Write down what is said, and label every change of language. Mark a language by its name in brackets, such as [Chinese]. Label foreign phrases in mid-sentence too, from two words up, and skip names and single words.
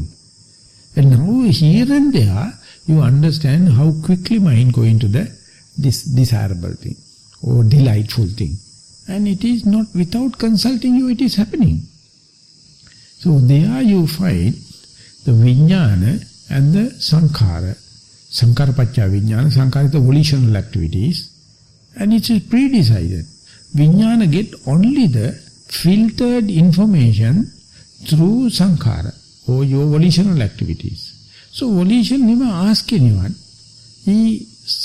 [English] And now here and there, you understand how quickly mind go into this desirable thing or delightful thing. And it is not without consulting you, it is happening. So there you find the vijnana and the sankhara. [Pali] Sankhara paccaya vijnana, [English] sankhara is the volitional activities, and it is pre-decided. Vijnana get only the filtered information through sankhara or your volitional activities. So volition never ask anyone.